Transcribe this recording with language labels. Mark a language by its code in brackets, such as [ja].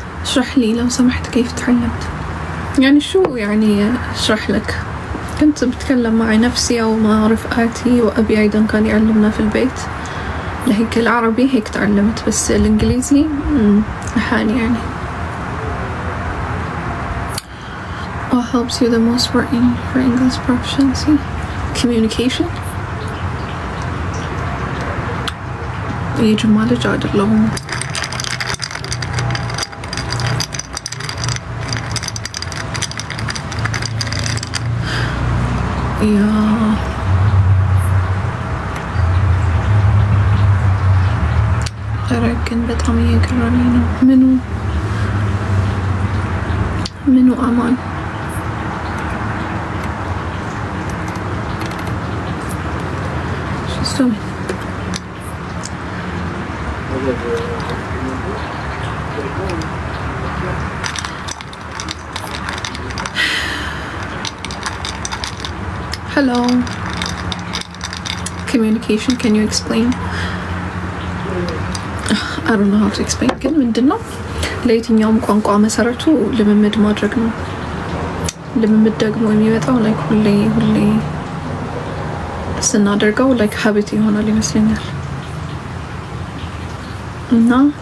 [ar] اشرح لي لو سمحت كيف تعلمت. يعني شو يعني اشرح لك؟ كنت بتكلم مع نفسي او مع رفقاتي، وابي ايضا كان يعلمنا في البيت. لهيك العربي هيك تعلمت، بس الانجليزي لحالي يعني. [en] What helps you the most for English proficiency? Communication. [am] የጅማ ልጅ አይደለሁም። ያ ግን በጣም እየገረመኝ ነው። ምኑ አማን Hello. [en] Communication, can you explain? I don't know how to explain. [am] ግን ምንድነው ለየትኛውም ቋንቋ መሰረቱ ልምምድ ማድረግ ነው። ልምምድ ደግሞ የሚመጣው ላይክ ሁሌ ስናደርገው ላይክ ሀቢት ይሆናል ይመስለኛል። እና